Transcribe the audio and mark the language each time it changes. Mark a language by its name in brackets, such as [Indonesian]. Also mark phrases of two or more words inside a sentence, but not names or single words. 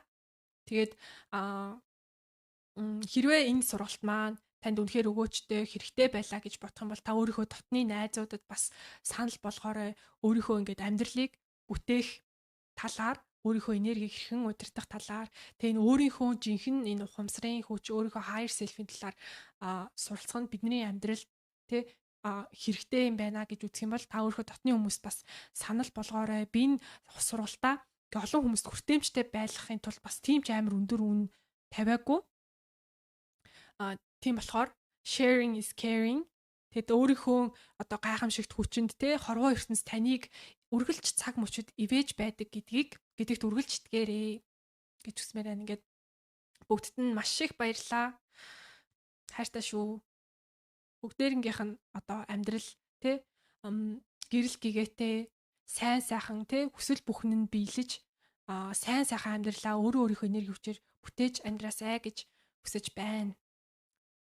[Mongolian] Тэгээд хэрвээ энэ сургалт маань танд үнэхээр өгөөжтэй хэрэгтэй байлаа гэж бодох юм бол та өөрийнхөө дотны найзуудад бас санал болгоорой. Өөрийнхөө ингээд амьдралыг бүтээх талаар өөрийнхөө энергийг хэрхэн удирдах талаар тэгээ энэ өөрийнхөө жинхэнэ энэ ухамсарын хүч өөрийнхөө [English] higher self- [Mongolian] ийн талаар суралцах нь бидний амьдрал тэ хэрэгтэй юм байна гэж үзэх юм бол та өөрийнхөө дотны хүмүүст бас санал болгоорой. Би энэ сургалтаа олон хүмүүст хүртээмжтэй байлгахын тулд бас тийм ч амар өндөр үн тавиагүй. Тийм болохоор [English] sharing is caring. [Mongolian] Тэгэд өөрийнхөө одоо гайхамшигт хүчинд те хорвоо ертөнц таныг үргэлж цаг мөчид ивэж байдаг гэдэгт үргэлж итгээрэй гэж үсмээр байна. Ингээд бүгдд нь маш их баярлаа. Хайртай шүү. Бүгдээрнгийнх нь одоо амьдрал те гэрэл гэгээтэй сайн сайхан те хүсэл бүхэн нь биелэж сайн сайхан амьдралаа өөрөө өөрийнхөө энерги хүчээр бүтээж амьдраасай гэж хүсэж байна.